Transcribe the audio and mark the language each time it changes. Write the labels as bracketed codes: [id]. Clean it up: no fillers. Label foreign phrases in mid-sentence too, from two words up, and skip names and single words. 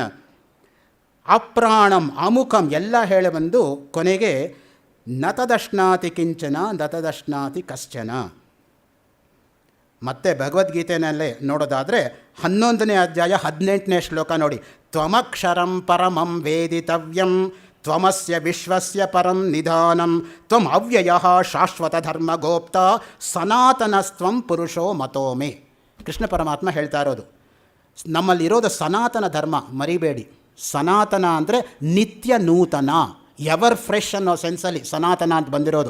[sa] ಅಪ್ರಾಣಂ ಅಮುಖಂ [kn] ಎಲ್ಲ ಹೇಳಿ ಬಂದು ಕೊನೆಗೆ [sa] ನತದಶ್ನಾತಿ ಕಿಂಚನ ನತದಶ್ನಾತಿ ಕಶ್ಚನ. [kn] ಮತ್ತು ಭಗವದ್ಗೀತೆಯಲ್ಲೇ ನೋಡೋದಾದರೆ 11ನೇ ಅಧ್ಯಾಯ 18ನೇ ಶ್ಲೋಕ ನೋಡಿ. [sa] ತ್ವಮಕ್ಷರಂ ಪರಮಂ ವೇದಿತವ್ಯಂ ತ್ವಮಸ್ಯ ವಿಶ್ವಸ್ಯ ಪರಂ ನಿಧಾನಂ ತ್ವಂ ಅವ್ಯಯಃ ಶಾಶ್ವತ ಧರ್ಮ ಗೋಪ್ತ ಸನಾತನಸ್ತ್ವಂ ಪುರುಷೋ ಮತೋ ಮೇ. [kn] ಕೃಷ್ಣ ಪರಮಾತ್ಮ ಹೇಳ್ತಾ ಇರೋದು ನಮ್ಮಲ್ಲಿರೋದು ಸನಾತನ ಧರ್ಮ, ಮರಿಬೇಡಿ. ಸನಾತನ ಅಂದರೆ ನಿತ್ಯ ನೂತನ, [en] ever fresh [kn] ಅನ್ನೋ ಸೆನ್ಸಲ್ಲಿ ಸನಾತನ ಅಂತ ಬಂದಿರೋದು.